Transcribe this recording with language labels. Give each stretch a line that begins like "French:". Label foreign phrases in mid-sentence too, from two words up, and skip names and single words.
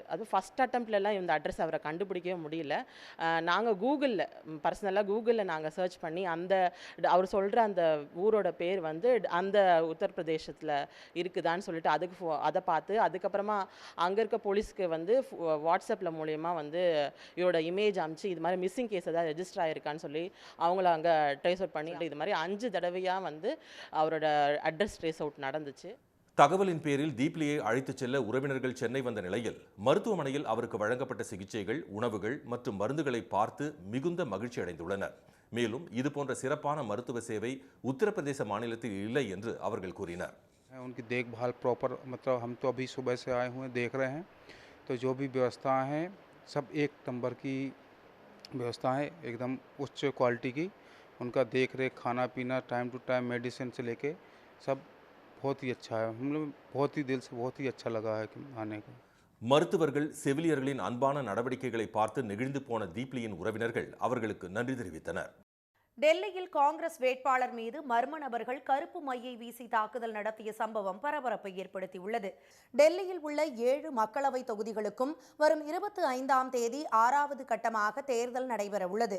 Tamil: அது
English: first attemptலாம்
Tamil: இந்த அட்ரஸ் அவரை கண்டுபிடிக்கவே முடியல. நாங்கள் கூகுளில் நாங்கள் சர்ச் பண்ணி அவர் சொல்கிற அந்த ஊரோட பேர் அந்த உத்தரப்பிரதேசத்தில் இருக்குதான்னு சொல்லிட்டு அதை பார்த்து அதுக்கப்புறமா அங்கே இருக்க போலீஸ்க்கு வாட்ஸ்அப்பில் மூலியமாக இவரோட இமேஜ் அனுப்பிச்சு இது மாதிரி
English: missing case
Tamil: ஏதாவது ரெஜிஸ்டர் ஆகிருக்கான்னு சொல்லி அவங்கள அங்கே
English: trace out
Tamil: பண்ணி இது மாதிரி 5 தடவையாக அவரோட அட்ரஸ்
English: trace out
Tamil: நடந்துச்சு. தகவலின் பேரில் தீப்லியை அழைத்துச் செல்ல உறவினர்கள் சென்னை வந்த நிலையில் மருத்துவமனையில் அவருக்கு வழங்கப்பட்ட சிகிச்சைகள், உணவுகள் மற்றும் மருந்துகளை பார்த்து மிகுந்த மகிழ்ச்சி அடைந்துள்ளனர். மேலும் இதுபோன்ற சிறப்பான மருத்துவ சேவை உத்தரப்பிரதேச மாநிலத்தில் இல்லை என்று அவர்கள் கூறினர்.
Hindi: उनकी देखभाल प्रॉपर हम तो अभी सुबह से आए हुए देख रहे हैं, तो जो भी व्यवस्था है सब एक नंबर की व्यवस्था है, एकदम उच्च क्वालिटी की. उनका देख रेख, खाना पीना,
English: time to time medicine
Hindi: से लेके सब बहुत ही अच्छा है. हम लोग बहुत ही दिल से बहुत ही अच्छा लगा है आने को.
Tamil: மருத்துவர்கள் செவிலியர்களின் அன்பான நடவடிக்கைகளை பார்த்து நெகிழ்ந்து போன தீப்லியின் உறவினர்கள் அவர்களுக்கு நன்றி தெரிவித்தனர். டெல்லியில் காங்கிரஸ் வேட்பாளர் மீது மர்ம நபர்கள் கருப்பு மையை வீசி தாக்குதல் நடத்திய சம்பவம் பரபரப்பை ஏற்படுத்தியுள்ளது. டெல்லியில் உள்ள 7 மக்களவை தொகுதிகளுக்கும் வரும் 25ஆம் தேதி 6வது கட்டமாக தேர்தல் நடைபெற உள்ளது.